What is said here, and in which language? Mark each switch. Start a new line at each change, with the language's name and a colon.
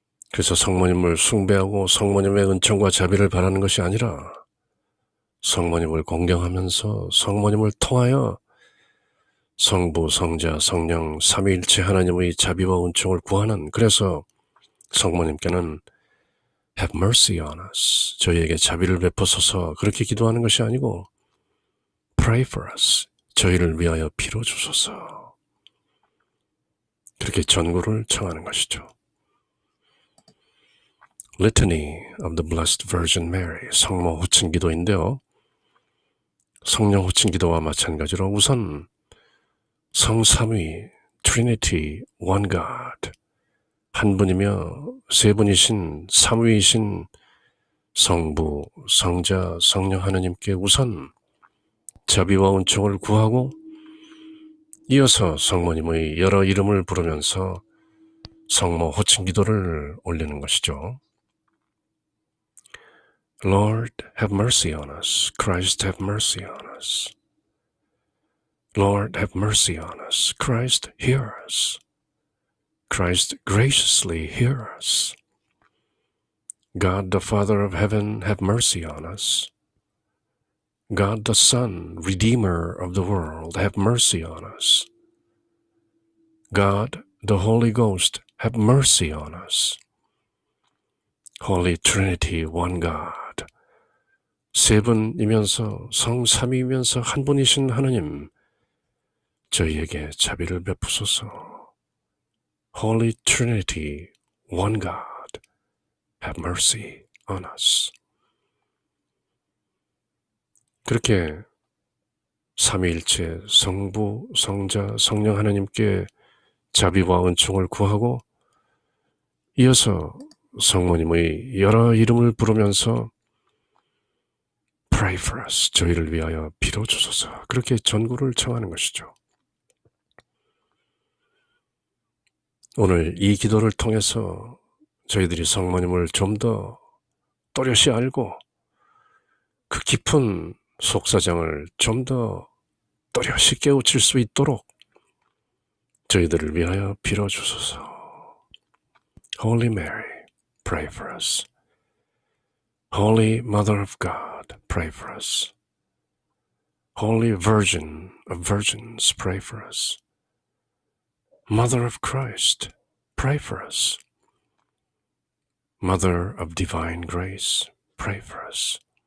Korean: 그래서 성모님을 숭배하고 성모님의 은총과 자비를 바라는 것이 아니라 성모님을 공경하면서 성모님을 통하여 성부, 성자, 성령, 삼위일체 하나님의 자비와 은총을 구하는, 그래서 성모님께는
English: Have mercy on us,
Korean: 저희에게 자비를 베푸소서, 그렇게 기도하는 것이 아니고
English: Pray for us,
Korean: 저희를 위하여 빌어주소서, 그렇게 전구를 청하는 것이죠.
English: Litany of the Blessed Virgin Mary,
Korean: 성모 호칭 기도인데요. 성령 호칭 기도와 마찬가지로 우선 성삼위,
English: Trinity, One God,
Korean: 한 분이며 세 분이신 삼위이신 성부, 성자, 성령 하나님께 우선 자비와 은총을 구하고 이어서 성모님의 여러 이름을 부르면서 성모 호칭 기도를 올리는 것이죠.
English: Lord, have mercy on us. Christ, have mercy on us. Lord, have mercy on us. Christ, hear us. Christ, graciously hear us. God, the Father of heaven, have mercy on us. God, the Son, Redeemer of the world, have mercy on us. God, the Holy Ghost, have mercy on us. Holy Trinity, One God.
Korean: 세 분이면서 성삼위이면서 한 분이신 하나님, 저희에게 자비를 베푸소서.
English: Holy Trinity, One God, have mercy on us.
Korean: 그렇게 삼위일체 성부, 성자, 성령 하나님께 자비와 은총을 구하고 이어서 성모님의 여러 이름을 부르면서
English: Pray for us,
Korean: 저희를 위하여 빌어주소서, 그렇게 전구를 청하는 것이죠. 오늘 이 기도를 통해서 저희들이 성모님을 좀 더 또렷이 알고 그 깊은 속사정을 좀 더 또렷이 깨우칠 수 있도록 저희들을 위하여 빌어주소서.
English: Holy Mary, pray for us. Holy Mother of God, pray for us. Holy Virgin of Virgins, pray for us. Mother of Christ, pray for us. Mother of Divine Grace, pray for us.